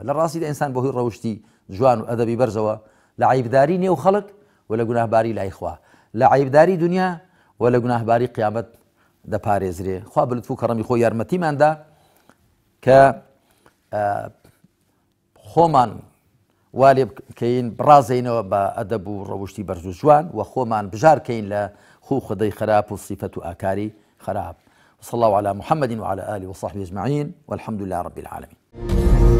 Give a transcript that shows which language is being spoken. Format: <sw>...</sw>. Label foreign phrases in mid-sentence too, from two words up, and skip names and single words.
<ckb>لە ڕاستیدا ئینسان بەهۆی ڕەوشتی جوان و ئەدەبی بەرزەوە لە عەیبداری نێو خەڵک و لە گوناهباری لای خوا، لە عەیبداری دنیا و لە گوناهباری قیامەت دەپارێزرێ. خوا بە لوتف و کەڕەمی خۆی یارمەتیماندا کە خۆمان وا لێ بکەین بڕازینەوە بە ئەدەب و ڕەوشتی بەرز و جوان و خۆمان بژارکەین لە خو خدەی خراپ و صیفەت و ئاکاری خراپ.</ckb> <ar>وصلى الله على محمد وعلى آله وصحبه أجمعين والحمد لله رب العالمين.</ar>